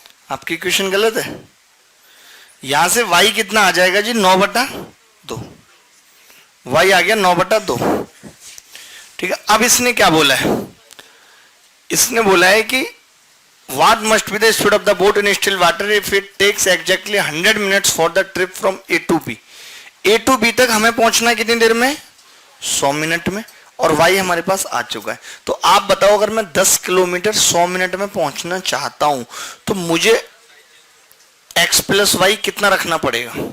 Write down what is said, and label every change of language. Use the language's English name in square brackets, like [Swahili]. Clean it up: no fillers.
[Hindi] आपकी क्वेश्चन गलत है। यहां से y कितना आ जाएगा जी? 9/2। y आ गया 9/2। ठीक है, अब इसने क्या बोला है? इसने बोला है कि [English] what must be the speed of the boat in still water if it takes exactly 100 minutes for the trip from A to B। [Hindi] A to B तक हमें पहुंचना कितनी देर में? 100 मिनट में। और y हमारे पास आ चुका है। तो आप बताओ, अगर मैं 10 किलोमीटर 100 मिनट में पहुंचना चाहता हूं तो मुझे x प्लस वाई कितना रखना पड़ेगा?